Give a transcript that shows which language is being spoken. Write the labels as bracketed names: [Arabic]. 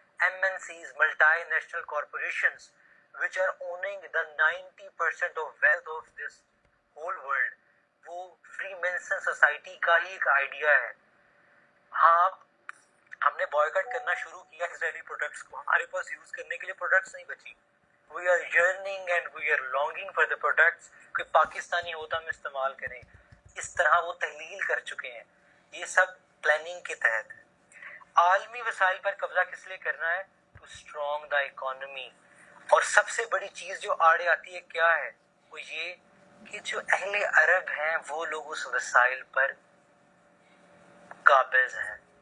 [English] MNCs multinational corporations which are owning the 90% of wealth of this whole world، [Urdu] وہ free Mason society کا ہی ایک idea ہے. ہاں ہم نے بوائکاٹ کرنا شروع کیا اسرائیلی پروڈکٹس کو، ہمارے پاس یوز کرنے کے لیے پروڈکٹس نہیں بچی. [English] We are yearning and we are longing for the products، [Urdu] کہ پاکستانی ہوتا ہم استعمال کریں. اس طرح وہ تحلیل کر چکے ہیں. یہ سب پلاننگ کے تحت ہے. عالمی وسائل پر قبضہ کس لیے کرنا ہے؟ [English] To strong the economy. [Urdu] اور سب سے بڑی چیز جو آڑے آتی ہے کیا ہے؟ وہ یہ کہ جو اہل عرب ہیں وہ لوگ اس وسائل پر قابض ہیں.